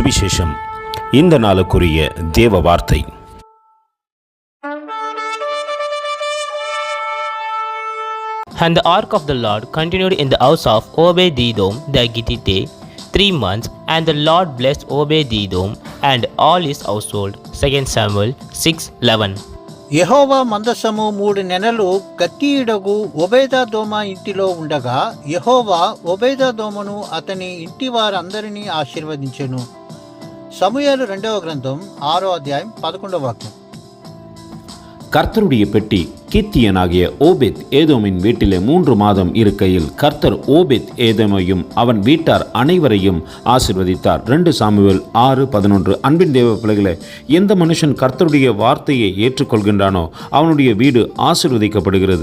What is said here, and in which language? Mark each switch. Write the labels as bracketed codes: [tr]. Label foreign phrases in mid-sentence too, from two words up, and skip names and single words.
[ta] சுவிசேஷம். இந்த நாளுக்குரிய தேவ வார்த்தை. [en] And the ark of the Lord continued in the house of Obed-Edom the Gittite 3 months, and the Lord blessed Obed-Edom and all his household. 2 Samuel 6:11. [te] యెహోవా మందసము 3 నెలలు గత్తీయుడగు ఒబేదెదోము ఇంటిలో ఉండగా యెహోవా ఒబేదెదోమును అతని ఇంటి వారందరినీ ఆశీర్వదించెను. సమూయేలు 2వ గ్రంథం 6వ అధ్యాయం 11వ వాక్యం. [ta] கர்த்தருடைய பெட்டி கீத்தியனாகிய ஓபேத் ஏதோமின் வீட்டிலே 3 மாதம் இருக்கையில் கர்த்தர் ஓபேத் ஏதோமையும் அவன் வீட்டார் அனைவரையும் ஆசீர்வதித்தார். 2 சாமுவேல் 6:11. அன்பின் தேவ பிள்ளைகளே, எந்த மனுஷன் கர்த்தருடைய வார்த்தையை ஏற்றுக்கொள்கின்றானோ அவனுடைய வீடு ஆசீர்வதிக்கப்படுகிறது.